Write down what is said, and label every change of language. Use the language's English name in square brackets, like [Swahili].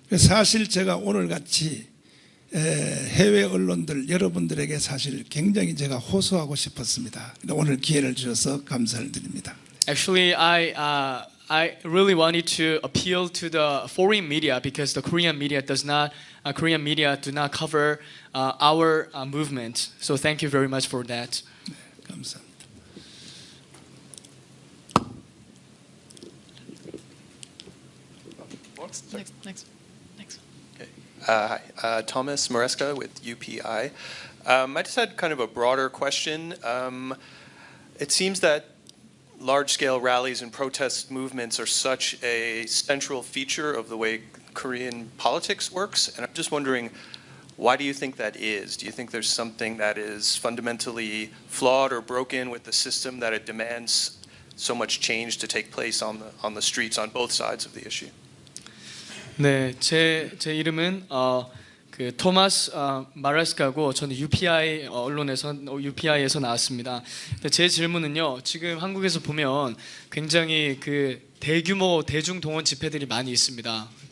[Korean] 사실 제가 오늘 같이 해외 언론들 여러분들에게 사실 굉장히 제가 호소하고 싶었습니다. 오늘 기회를 주셔서 감사를 드립니다. [English] Actually, I really wanted to appeal to the foreign media because the Korean media do not cover our movement. So thank you very much for that. [Korean] 네, 감사합니다. [English] Next. Hi, Thomas Maresca with UPI. I just had kind of a broader question. It seems that large-scale rallies and protest movements are such a central feature of the way Korean politics works, and I'm just wondering, why do you think that is? Do you think there's something that is fundamentally flawed or broken with the system that it demands so much change to take place on the streets on both sides of the issue? [Korean] 네, 제 이름은 그 토마스 마레스카고 저는 UPI 언론에서 UPI에서 나왔습니다. 제 질문은요. 지금 한국에서 보면 굉장히 그 대규모 대중 동원 집회들이 많이 있습니다.